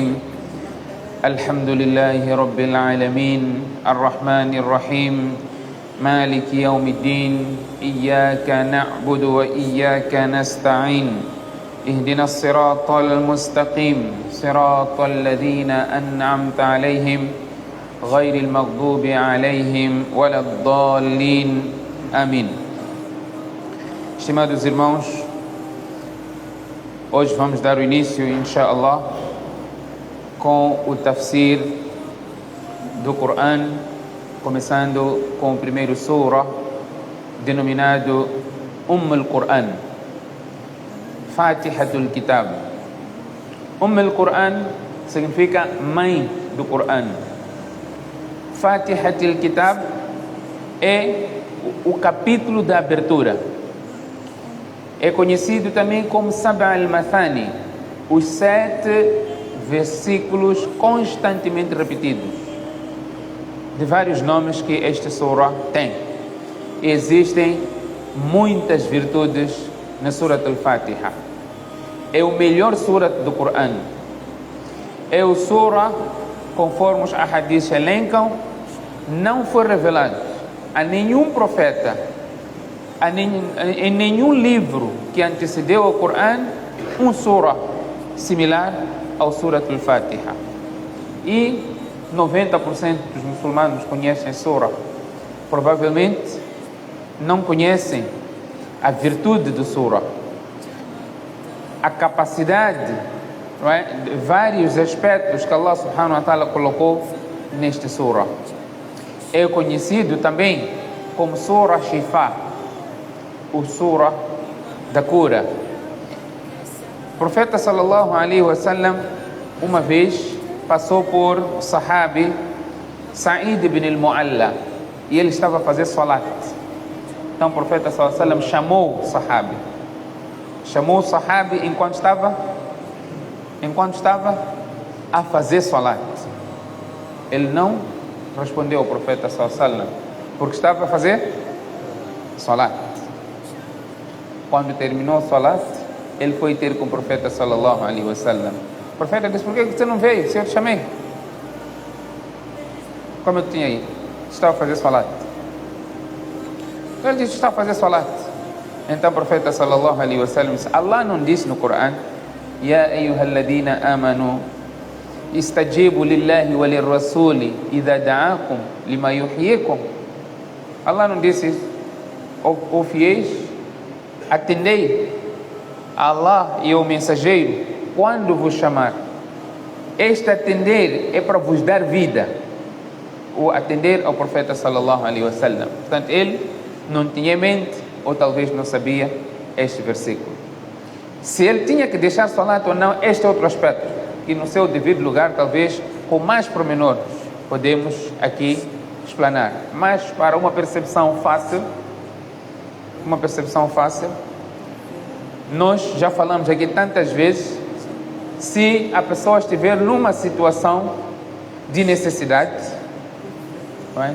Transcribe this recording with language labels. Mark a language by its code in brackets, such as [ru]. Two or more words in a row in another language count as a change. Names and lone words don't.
[ar] الحمد لله رب العالمين الرحمن الرحيم مالك يوم الدين إياك نعبد وإياك نستعين اهدنا الصراط المستقيم صراط الذين أنعمت عليهم غير المغضوب عليهم ولا الضالين آمين. [pt] Estimados irmãos, hoje vamos dar o início, inshallah, com o tafsir do Coran, começando com o primeiro surah, denominado al-Quran, Fatihatul Kitab. al-Quran significa mãe do Coran. Fatihatul Kitab é o capítulo da abertura. É conhecido também como Saba al-Mathani, os 7 versículos constantemente repetidos, de vários nomes que esta surah tem. Existem muitas virtudes na Surat al-Fatiha. É o melhor surat do Coran. É o surah, conforme os ahadiths elencam, não foi revelado a nenhum profeta, em nenhum livro que antecedeu ao Coran, um surah similar ao Surat al-Fatiha. E 90% dos muçulmanos conhecem a surah. Provavelmente não conhecem a virtude do surah, a capacidade, não é, de vários aspectos que Allah [ar] سبحانه وتعالى [pt] colocou neste surah. É conhecido também como surah Shifa, o surah da cura. O profeta [ar] صلى الله عليه وسلم [pt] uma vez passou por o sahabi Sa'id ibn al-Mu'alla e ele estava a fazer salat. Então o profeta [ar] صلى الله عليه وسلم [pt] chamou o sahabi enquanto estava a fazer salat. Ele não respondeu ao profeta [ar] صلى الله عليه وسلم [pt] porque estava a fazer salat. Quando terminou o salat, ele foi ter com o profeta [ar] صلى الله عليه وسلم. [pt] O profeta disse: por que você não veio? Se eu te chamei. Como eu tinha aí? Estava a fazer salat. Ele disse: estava a fazer salat. Então o profeta [ar] صلى الله عليه وسلم [pt] disse: Allah não disse no Coran: [ar] يا أيها الذين آمنوا استجيبوا لله وللرسول إذا دعاكم لما يحييكم. [pt] Allah não disse isso. Ó fiéis, atendei a Allah e ao mensageiro quando vos chamar. Este atender é para vos dar vida. O atender ao profeta [ar] صلى الله عليه وسلم. [pt] Portanto, ele não tinha em mente, ou talvez não sabia, este versículo. Se ele tinha que deixar salat ou não, este é outro aspecto, que no seu devido lugar, talvez, com mais pormenores, podemos aqui explanar. Mas para uma percepção fácil, nós já falamos aqui tantas vezes, se a pessoa estiver numa situação de necessidade, não é?